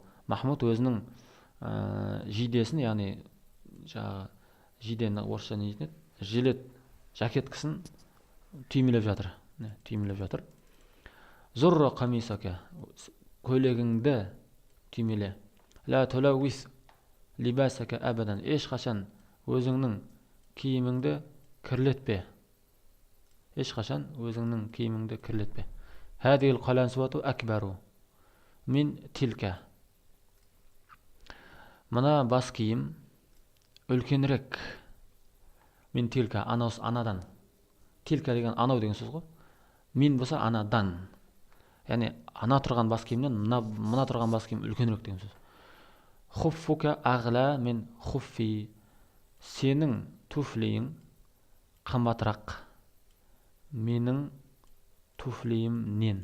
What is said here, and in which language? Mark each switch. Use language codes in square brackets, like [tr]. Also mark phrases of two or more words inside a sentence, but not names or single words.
[kk] Махмуд өзінің жидесін, яғни жидені орысша не дейтін еді? Жилет, жакеткісін түймелеп жатыр. [ar] زر قميصك, [kk] көйлегіңді түймеле. [ar] لا تلوث لباسك أبدا. [kk] ешқашан өзіңнің киіміңді кірлетпе. ешқашан өзіңнің киіміңді кірлетпе. [ar] هذه القلنسوة أكبر من تلك. [kk] Мына бас киім үлкенірек. [ar] من تلك, [kk] анадан. Tilka деген анау деген сөз ғой. Min болса анадан. Яғни ана тұрған бас киімнен мына тұрған бас киім үлкенірек деген сөз. [ar] خفك أغلى من خفي. [kk] Сенің туфлиің қымбатырақ менің туфлиімнен.